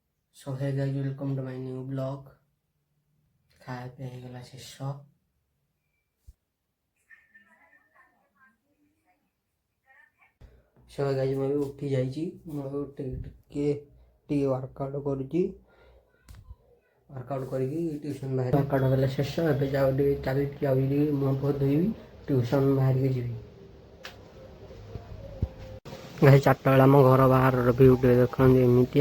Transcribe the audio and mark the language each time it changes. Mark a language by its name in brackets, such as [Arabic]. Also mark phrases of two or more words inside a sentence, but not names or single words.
[English] So hey guys, welcome to my new vlog. [Hindi] खाया पिया [Odia] ହେଇଗଲା ଶେଷ। [English] So hey guys, [Odia] ମୁଁ ଏବେ ଉଠି ଯାଇଛି। ମୁଁ ଏବେ ଟିକେ ୱାର୍କଆଉଟ୍ କରୁଛି। ୱାର୍କଆଉଟ୍ କରିକି ଟ୍ୟୁସନ୍ ବାହାରି ୱାର୍କଆଉଟ୍ କଲେ ଶେଷ। ଏବେ ଯାଉଛି ମୁହଁ ଫୁହ ଧୋଇବି, ଟ୍ୟୁସନ୍ ବାହାରିକି ଯିବି। ଭାଇ 4ଟା ବେଳେ ଆମ ଘର ବାହାରର ଭିଉ ଟିକେ ଦେଖନ୍ତି ଏମିତିଆ।